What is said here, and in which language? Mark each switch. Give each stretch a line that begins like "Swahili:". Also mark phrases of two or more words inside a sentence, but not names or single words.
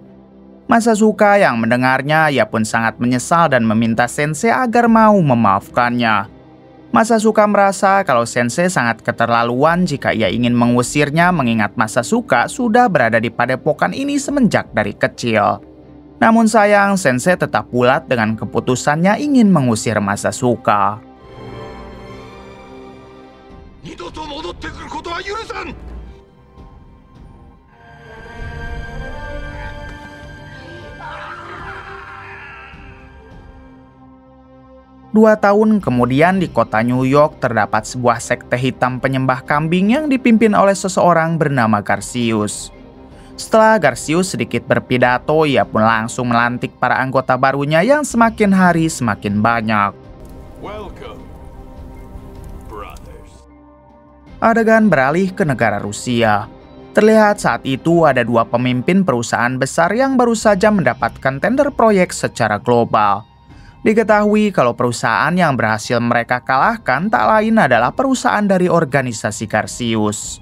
Indonesian: Masasuka yang mendengarnya, ia pun sangat menyesal dan meminta sensei agar mau memaafkannya. Masasuka merasa kalau sensei sangat keterlaluan jika ia ingin mengusirnya mengingat Masasuka sudah berada di padepokan ini semenjak dari kecil. Namun sayang, sensei tetap bulat dengan keputusannya ingin mengusir Masasuka.
Japanese: 二度と戻ってくることは許さん。
Indonesian: 2 tahun kemudian di kota New York terdapat sebuah sekte hitam penyembah kambing yang dipimpin oleh seseorang bernama Garcius. Setelah Garcius sedikit berpidato, ia pun langsung melantik para anggota barunya yang semakin hari semakin banyak.
English: Welcome, brothers.
Indonesian: Adegan beralih ke negara Rusia. Terlihat saat itu ada 2 pemimpin perusahaan besar yang baru saja mendapatkan tender proyek secara global. Diketahui kalau perusahaan yang berhasil mereka kalahkan tak lain adalah perusahaan dari organisasi Garcius.